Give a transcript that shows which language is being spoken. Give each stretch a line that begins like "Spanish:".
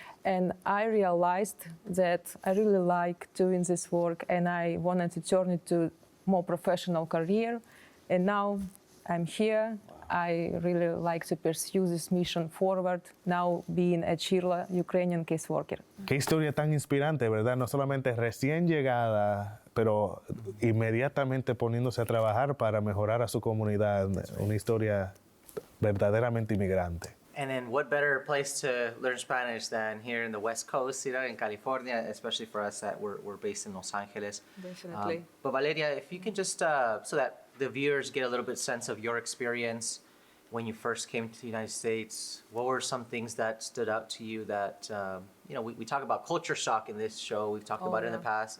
English: And I realized that I really like doing this work, and I wanted to turn it to more professional career. And now I'm here. Wow. I really like to pursue this mission forward, now being a CHIRLA Ukrainian caseworker.
Spanish: Qué historia tan inspirante, ¿verdad? No solamente recién llegada, pero inmediatamente poniéndose a trabajar para mejorar a su comunidad.
English: Right.
Spanish: Una historia verdaderamente inmigrante.
English: And then what better place to learn Spanish than here in the West Coast, you know, in California, especially for us that we're based in Los Angeles. Definitely. But Valeria, if you can just, so that the viewers get a little bit sense of your experience when you first came to the United States, what were some things that stood out to you that, you know, we talk about culture shock in this show, we've talked about it in the past.